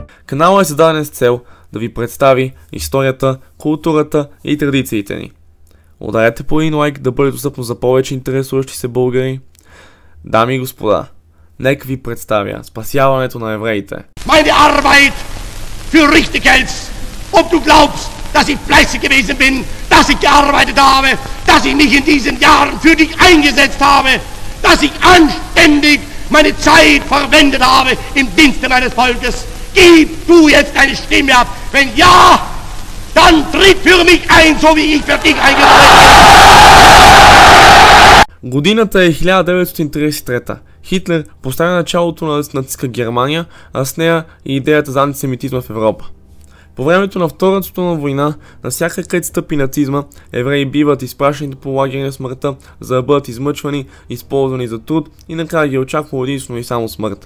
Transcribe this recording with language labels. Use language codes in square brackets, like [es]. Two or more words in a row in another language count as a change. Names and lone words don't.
[bg] Каналът е създаден с цел да ви представи историята, културата и традициите ни. Ударете по един лайк да бъде достъпно за повече интересуващи се българи. Дами и господа, нека ви представя спасяването на евреите. [de] Meine Arbeit für richtig hältst, ob du glaubst, dass ich fleißig gewesen bin, dass ich gearbeitet habe, dass ich mich in diesen Jahren für dich eingesetzt habe, dass ich anständig meine Zeit verwendet habe im Dienste meines Volkes. Gib du jetzt deine Stimme ab. Wenn ja, dann tritt für mich ein, so wie ich für dich eingetreten bin. [bg] Годината е 1933. Хитлер поставя началото на нацистска Германия, а с нея и идеята за антисемитизма в Европа. По времето на Втората световна война, навсякъде където стъпи нацизма, евреи биват изпращани по лагери на смъртта, за да бъдат измъчвани, използвани за труд и накрая ги очаква единствено и само смърт.